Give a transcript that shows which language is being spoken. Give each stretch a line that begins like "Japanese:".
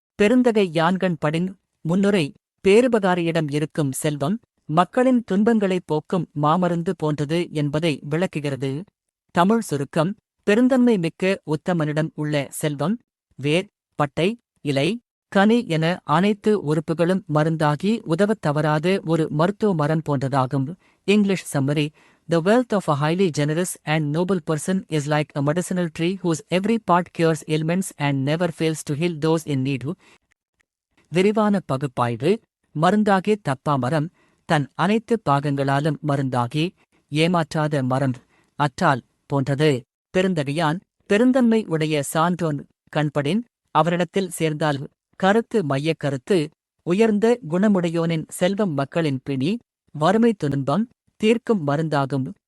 Tamil: பெருந்தகை யான்கண் படின். முன்னுரை: பேருபகாரியிடம் இருக்கும் செல்வம் மக்களின் துன்பங்களைப் போக்கும் மாமருந்து போன்றது என்பதை விளக்குகிறது. தமிழ் சுருக்கம்: பெருந்தன்மை மிக்க உத்தமனிடம் உள்ள செல்வம் வேர், பட்டை, இலை, கனி என அனைத்து உறுப்புகளும் மருந்தாகி உதவத் தவறாத ஒரு மருத்துவ மரம் போன்றதாகும்.
English: English summary: The wealth of a highly generous and noble person is like a medicinal tree whose every part cures ailments and never fails to heal those in need.
Tamil: விரிவான பகுப்பாய்வு: மருந்தாகி தப்பா மரம் தன் அனைத்து பாகங்களாலும் மருந்தாகி ஏமாற்றாத மரம் அற்றால் போன்றது. பெருந்தகையான் பெருந்தன்மை உடைய சான்றோன் கண்படின் அவரிடத்தில் சேர்ந்தால். கருத்து மையக் கருத்து: உயர்ந்த குணமுடையோனின் செல்வம் மக்களின் பிணி, வறுமை துன்பம் தீர்க்கும் மருந்தாகும்.